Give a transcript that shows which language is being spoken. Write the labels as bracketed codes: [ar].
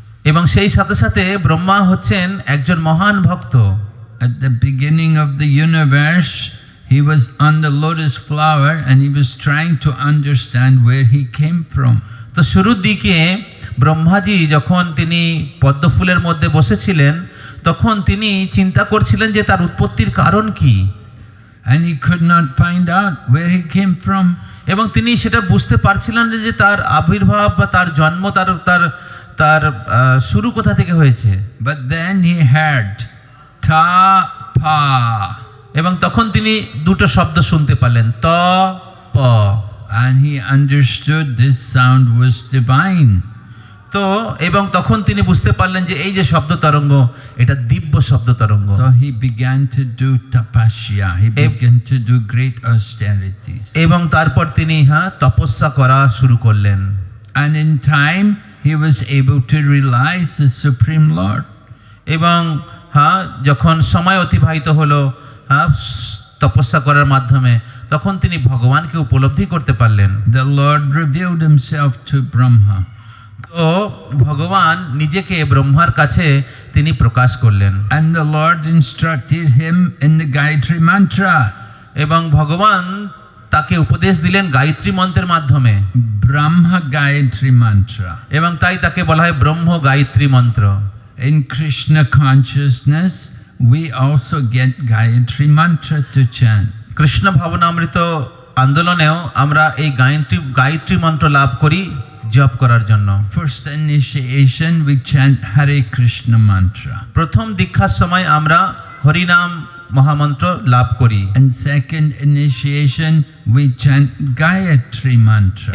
[bn] এবং সেই সাথে সাথে ব্রহ্মা হচ্ছেন একজন মহান ভক্ত। [en] At the beginning of the universe, he was on the lotus flower and he was trying to understand where he came from. [bn] তো শুরুর দিকে ব্রহ্মাজি যখন তিনি পদ্ম ফুলের মধ্যে বসেছিলেন তখন তিনি চিন্তা করছিলেন যে তার উৎপত্তির কারণ কি। [en] And he could not find out where he came from. [bn] এবং তিনি সেটা বুঝতে পারছিলেন যে তার আবির্ভাব বা তার জন্ম তার শুরু কোথা থেকে হয়েছে। [en] But then he heard ta pa. [bn] এবং তখন তিনি দুটো শব্দ শুনতে পারলেন, ত প। [en] And he understood this sound was divine. [bn] তো তো এবং তখন তিনি বুঝতে পারলেন যে এই যে শব্দ তরঙ্গ এটা দিব্য শব্দ তরঙ্গ। [en] So he began to do tapasya. He began to do great austerities. [bn] এবং তারপর তিনি তপস্যা করা শুরু করলেন। [en] And in time, he was able to realize the Supreme Lord. [bn] এবং যখন সময় অতিবাহিত হলো তপস্যা করার মাধ্যমে, তখন তিনি ভগবানকে উপলব্ধি করতে পারলেন। [en] The Lord revealed himself to Brahma. [bn] তো ভগবান নিজেকে ব্রহ্মার কাছে তিনি প্রকাশ করলেন। [en] And the Lord instructed him in the Gayatri Mantra. [bn] এবং ভগবান তাকে উপদেশ দিলেন গায়ত্রী মন্ত্রের মাধ্যমে, [en] Brahma Gayatri Mantra. [bn] এবং তাই তাকে বলা হয় ব্রহ্ম গায়ত্রী মন্ত্র। [en] In Krishna consciousness, we also get Gayatri Mantra to chant. [bn] Krishna ভাবনামৃত আন্দোলনেও আমরা এই গায়ত্রী মন্ত্র লাভ করি জপ করার জন্য। [en] First initiation, we chant Hare Krishna Mantra. [bn] প্রথম দীক্ষার সময় আমরা হরিনাম মহামন্ত্র লাভ করি। [en] And second initiation, we chant Gayatri Mantra.